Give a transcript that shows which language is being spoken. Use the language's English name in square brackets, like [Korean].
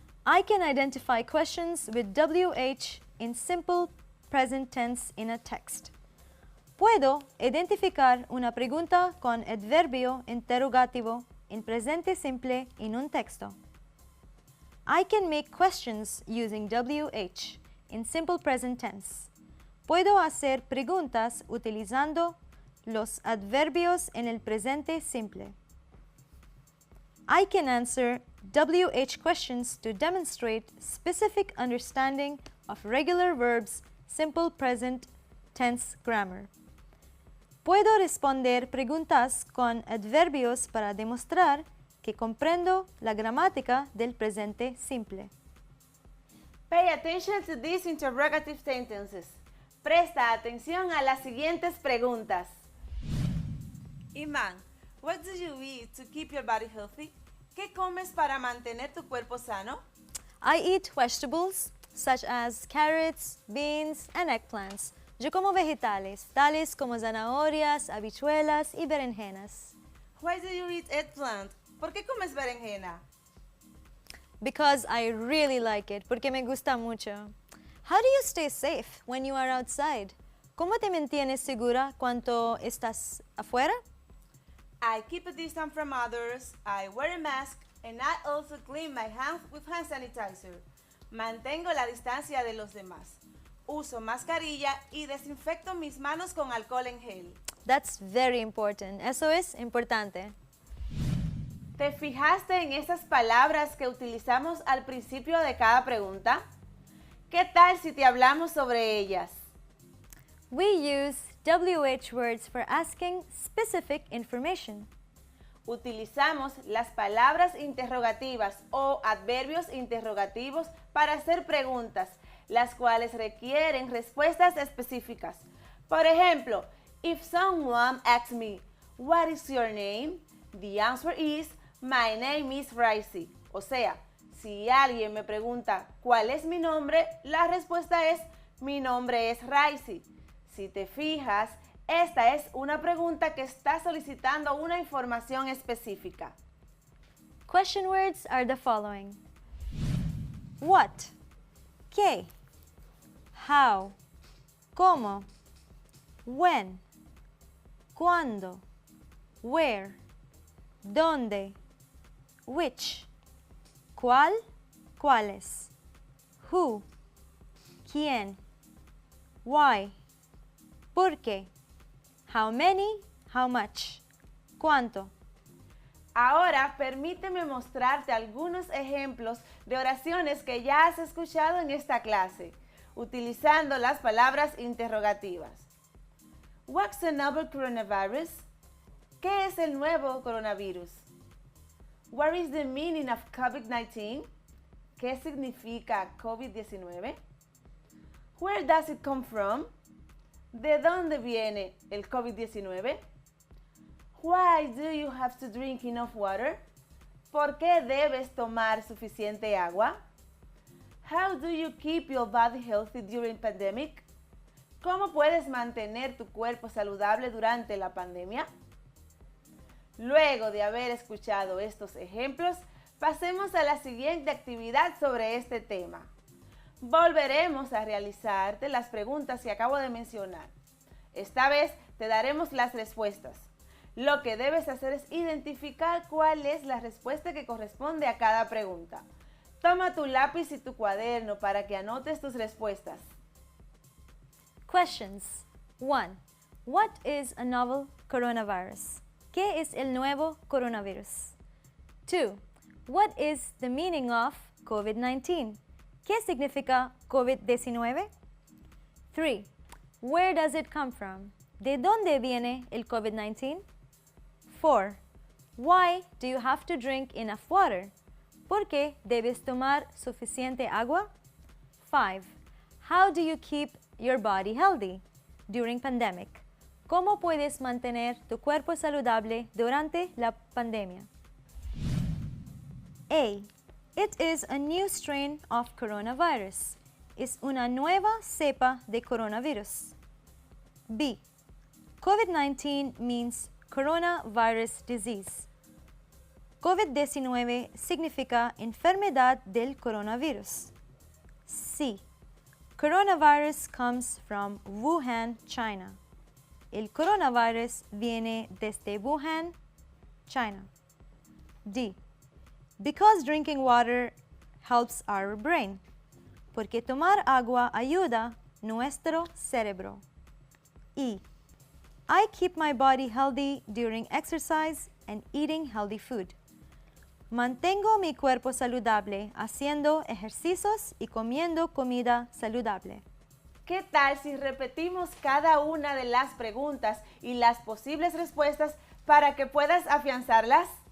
[English] I can identify questions with WH in simple present tense in a text. [Spanish] Puedo identificar una pregunta con adverbio interrogativo en presente simple en un texto. [English] I can make questions using WH in simple present tense. [Spanish] Puedo hacer preguntas utilizando los adverbios en el presente simple. [English] I can answer WH questions to demonstrate specific understanding of regular verbs, simple present tense grammar. [Spanish] Puedo responder preguntas con adverbios para demostrar que comprendo la gramática del presente simple. [English] Pay attention to these interrogative sentences. [Spanish] Presta atención a las siguientes preguntas. [English] Iman, what do you eat to keep your body healthy? [Spanish] ¿Qué comes para mantener tu cuerpo sano? [English] I eat vegetables such as carrots, beans, and eggplants. [Spanish] Yo como vegetales, tales como zanahorias, habichuelas y berenjenas. [English] Why do you eat eggplant? [Spanish] ¿Por qué comes berenjena? [English] Because I really like it, [Spanish] porque me gusta mucho. [English] How do you stay safe when you are outside? [Spanish] ¿Cómo te mantienes segura cuando estás afuera? [English] I keep a distance from others, I wear a mask, and I also clean my hands with hand sanitizer. [Spanish] Mantengo la distancia de los demás. Uso mascarilla y desinfecto mis manos con alcohol en gel. [English] That's very important. [Spanish] Eso es importante. ¿Te fijaste en esas palabras que utilizamos al principio de cada pregunta? ¿Qué tal si te hablamos sobre ellas? [English] We use WH words for asking specific information. [Spanish] Utilizamos las palabras interrogativas o adverbios interrogativos para hacer preguntas, las cuales requieren respuestas específicas. Por ejemplo, [English] if someone asks me, what is your name? The answer is, my name is Raisi. [Spanish] O sea, si alguien me pregunta cuál es mi nombre, la respuesta es, mi nombre es Raisi. Si te fijas, esta es una pregunta que está solicitando una información específica. [English] Question words are the following. What? [Spanish] ¿Qué? [English] How? [Spanish] ¿Cómo? [English] When? [Spanish] ¿Cuándo? [English] Where? [Spanish] ¿Dónde? [English] Which? [Spanish] ¿Cuál? ¿Cuáles? [English] Who? [Spanish] ¿Quién? [English] Why? [Spanish] ¿Por qué? [English] How many? How much? [Spanish] ¿Cuánto? Ahora permíteme mostrarte algunos ejemplos de oraciones que ya has escuchado en esta clase, utilizando las palabras interrogativas. [English] What's the novel coronavirus? [Spanish] ¿Qué es el nuevo coronavirus? [English] What is the meaning of COVID-19? [Spanish] ¿Qué significa COVID-19? [English] Where does it come from? [Spanish] ¿De dónde viene el COVID-19? [English] Why do you have to drink enough water? [Spanish] ¿Por qué debes tomar suficiente agua? [English] How do you keep your body healthy during pandemic? [Spanish] ¿Cómo puedes mantener tu cuerpo saludable durante la pandemia? Luego de haber escuchado estos ejemplos, pasemos a la siguiente actividad sobre este tema. Volveremos a realizarte las preguntas que acabo de mencionar. Esta vez te daremos las respuestas. Lo que debes hacer es identificar cuál es la respuesta que corresponde a cada pregunta. Toma tu lápiz y tu cuaderno para que anotes tus respuestas. [English] Questions. 1. What is a novel coronavirus? [Spanish] ¿Qué es el nuevo coronavirus? 2. [English] What is the meaning of COVID-19? [Spanish] ¿Qué significa COVID-19? 3. [English] Where does it come from? [Spanish] ¿De dónde viene el COVID-19? [English] 4. Why do you have to drink enough water? [Spanish] ¿Por qué debes tomar suficiente agua? 5. [English] How do you keep your body healthy during pandemic? [Spanish] ¿Cómo puedes mantener tu cuerpo saludable durante la pandemia? A. [English] It is a new strain of coronavirus. [Spanish] Es una nueva cepa de coronavirus. B. [English] COVID-19 means coronavirus disease. [Spanish] COVID-19 significa enfermedad del coronavirus. C. [English] Coronavirus comes from Wuhan, China. [Spanish] El coronavirus viene desde Wuhan, China. D. [English] Because drinking water helps our brain. [Spanish] Porque tomar agua ayuda nuestro cerebro. E. [English] I keep my body healthy during exercise and eating healthy food. [Spanish] Mantengo mi cuerpo saludable haciendo ejercicios y comiendo comida saludable. ¿Qué tal si repetimos cada una de las preguntas y las posibles respuestas para que puedas afianzarlas?